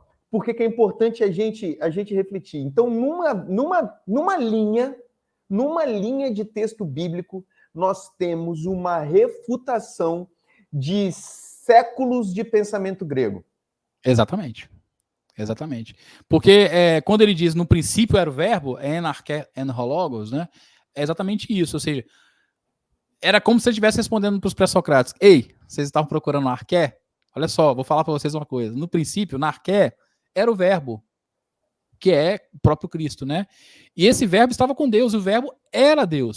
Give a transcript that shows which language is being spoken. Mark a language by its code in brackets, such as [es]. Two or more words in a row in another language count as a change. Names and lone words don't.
[pt] Por que é importante a gente refletir? Então, numa linha de texto bíblico, nós temos uma refutação de séculos de pensamento grego. Exatamente. Porque quando ele diz no princípio era o verbo, [el] ἐν ἀρχῇ, ἦν ὁ λόγος, [pt] né? É exatamente isso. Ou seja, era como se ele estivesse respondendo para os pré-socráticos. Ei, vocês estavam procurando arqué? Olha só, vou falar para vocês uma coisa. No princípio, na arqué, era o verbo, que é o próprio Cristo, né? E esse verbo estava com Deus, o verbo era Deus.